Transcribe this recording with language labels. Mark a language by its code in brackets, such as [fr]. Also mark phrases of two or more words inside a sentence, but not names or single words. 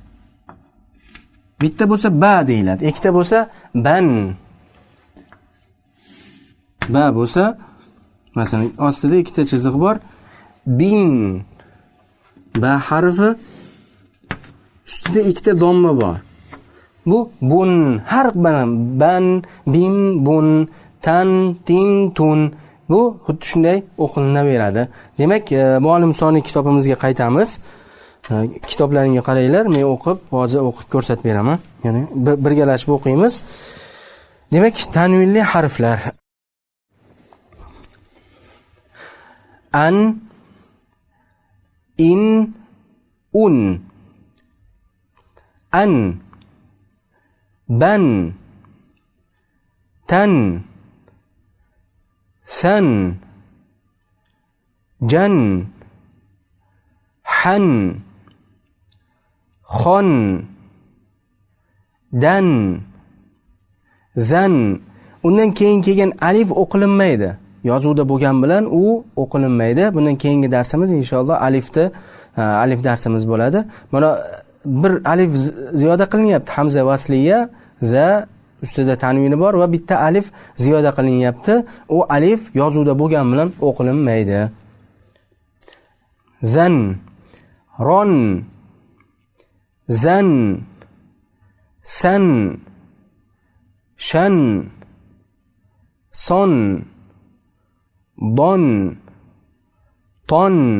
[uz] Bitta bo'lsa ba deyiladi. Ikkita bo'lsa ban. Ba bo'lsa, masalan, ostida ikkita chiziq bor. [ar] Bin. [uz] Ba harfi ustida ikkita domma bor. Bu bun. [ar] Har ban, bin, bun, tan, tin, tun. [uz] Bu xuddi shunday o'qilinaveradi. Demak, Muallim Soniy kitobimizga qaytamiz. Kitoblaringga qaranglar, men hozir o'qib ko'rsatib beraman. Ya'ni birgalashib o'qiymiz. Demak, tanvinli harflar. [ar] An, in, un. An, ban, tan, san, jan, han, xon, dan, zan. [uz] Undan keyin kelgan alif o'qilinmaydi. Yozuvda bo'lgan bilan u o'qilinmaydi. Bundan keyingi darsimiz inshaalloh alif darsimiz bo'ladi. Mana bir alif ziyoda qilinyapti. Hamza vasliya va ustida tanvini bor va bitta alif ziyoda qilinyapti. U alif yozuvda bo'lgan bilan o'qilinmaydi. [ar] Zan, ron, zan, san, shan, son, don, ton,